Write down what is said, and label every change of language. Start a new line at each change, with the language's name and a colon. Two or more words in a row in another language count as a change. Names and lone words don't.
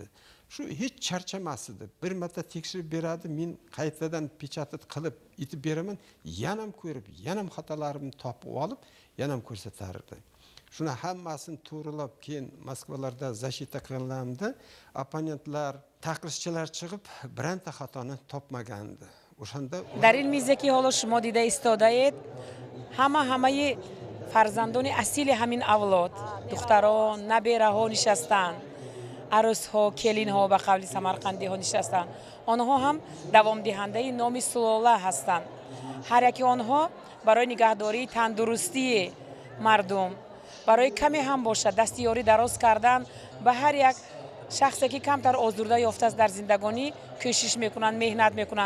Uzbek: Shu hech charchamas edi. Bir marta tekshirib beradi, men qaytadan pechatib qilib etib beraman, yana ham ko'rib, yana ham xatolarimni topib olib, yana ham ko'rsatar edi. Shuni hammasini to'g'rilab keyin Moskvalarda zashita qilganimda opponentlar, taqrizchilar chiqib, birorta xatoni topmagandi. O'shanda
Tajik: дар ин мизе ки ҳоло шумо дида истодаед, ҳамаи фарзандони асили ҳамин авлод, духтарон, набераҳо нишастанд, арӯсҳо, келинҳо ба қавли самарқандиҳо нишастанд. Онҳо ҳам давом диҳандаи номи сулола ҳастанд. Ҳар якӣ онҳо барои нигаҳдории тандурустии мардум, барои камӣ ҳам бошад дастёрӣ дароз кардан ба ҳар як шахсе ки камтар озурда ёфтааст дар зиндагонӣ кӯшиш мекунанд, меҳнат мекунанд.